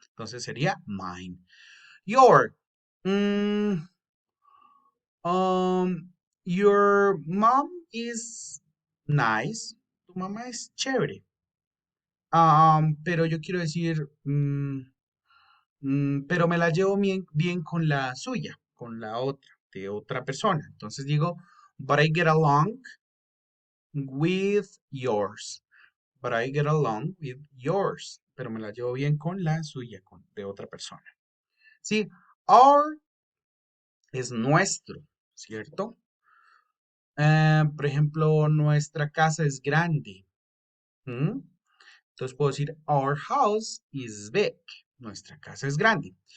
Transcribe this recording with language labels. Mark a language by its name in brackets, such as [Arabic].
[Spanish] Entonces sería mine. [English] Your, mm, your mom is nice, [Spanish] tu mamá es chévere. Pero yo quiero decir, pero me la llevo bien con la suya, con la otra, de otra persona. Entonces digo, [English] but I get along with yours. But I get along with yours. [Spanish] Pero me la llevo bien con la suya, de otra persona. Sí, our es nuestro, ¿cierto? Por ejemplo, nuestra casa es grande. ¿Mm? Entonces puedo decir, [English] our house is big. [Spanish] Nuestra casa es grande.